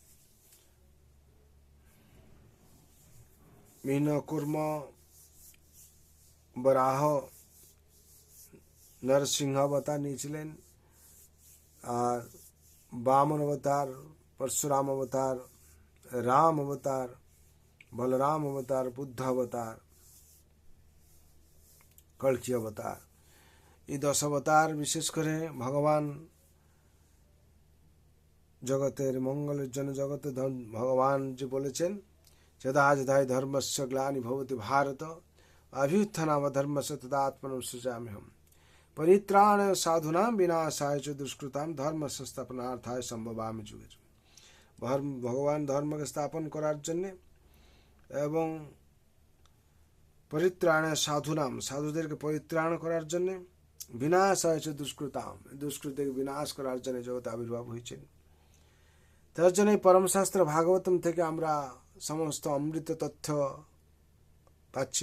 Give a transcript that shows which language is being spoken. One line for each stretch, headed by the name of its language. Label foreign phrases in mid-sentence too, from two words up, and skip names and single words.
Bangla: মীন, কুর্ম, বরাহ, নরসিংহ অবতার নিয়েছিলেন, আর বামন অবতার, পরশুরাম অবতার, রাম অবতার, বলরাম অবতার, বুদ্ধ অবতার, কল্কি অবতার। এই 10 অবতার বিশেষ করে ভগবান জগতের মঙ্গলের জন্য, জগতে ভগবান যে বলেছেন,
Sanskrit: যদা যদাই ধর্মস্য গ্লানি ভবতি ভারত অভ্যুত্থানাম ধর্মস্য তদা আত্মনম সৃজাম্যহম পরিত্রাণ সাধুনাম বিনাশায় চ দুষ্কৃতাম ধর্ম সংস্থাপনার্থায় সম্ভবামি যুগে।
Bangla: ভগবান ধর্মকে স্থাপন করার জন্য এবং
Sanskrit: পরিত্রাণ সাধুনাম,
Bangla: সাধুদেরকে পরিত্রাণ করার জন্য,
Sanskrit: বিনাশায় চ দুষ্কৃতাম,
Bangla: দুষ্কৃতিকে বিনাশ করার জন্য জগতে আবির্ভাব হয়েছেন। তার জন্য পরমশাস্ত্র ভাগবতম থেকে আমরা সমস্ত অমৃত তথ্য পাচ্ছি।